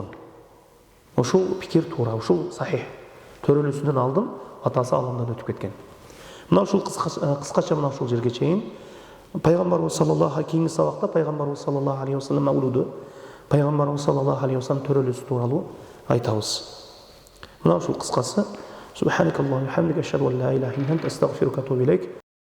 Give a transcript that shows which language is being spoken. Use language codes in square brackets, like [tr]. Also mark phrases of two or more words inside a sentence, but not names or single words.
[ky] Ошол пикир туура, ошол сахих. Төрөлүүсүнөн алдын атасы ааламдан өтүп кеткен. Мына ушул кыскача мына ушул жерге чейин пайгамбарыбыз саллаллаху кийинки сабакта пайгамбарыбыз [ar] صلى الله عليه وسلم [ky] маулуду, пайгамбарыбыз [ar] صلى الله عليه وسلم [ky] төрөлүүсү тууралуу айтабыз. Мына ушул кыскасы. [ar] سبحانك اللهم وبحمدك، أشهد أن لا إله إلا أنت، أستغفرك وأتوب إليك.